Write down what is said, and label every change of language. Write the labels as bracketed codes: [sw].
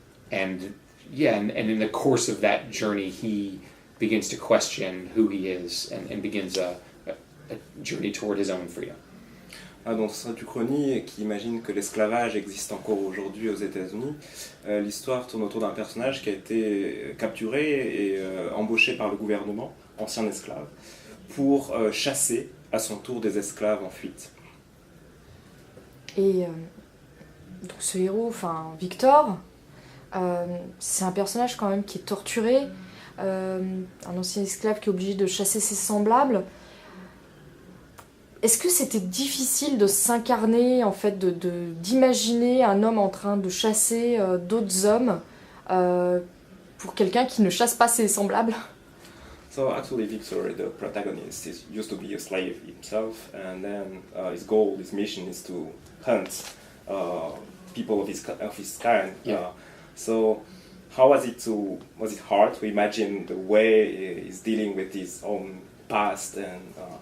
[en] And in the course of that journey, he begins to question who he is and begins a journey toward his own freedom. [fr] Dans cette uchronie qui imagine que l'esclavage existe encore aujourd'hui aux États-Unis, l'histoire tourne autour d'un personnage qui a été capturé et embauché par le gouvernement, ancien esclave, pour chasser à son tour des esclaves en fuite. Et donc ce héros, Victor, c'est un personnage quand même qui est torturé, un ancien esclave qui est obligé de chasser ses semblables. Est-ce que c'était difficile de s'incarner, en fait, d'imaginer un homme en train de chasser d'autres hommes pour quelqu'un qui ne chasse pas ses semblables? [en] So actually Victor, the protagonist, used to be a slave himself, and then his goal, his mission is to hunt people of his kind. Yeah. So how was it hard to imagine the way he's dealing with his own past and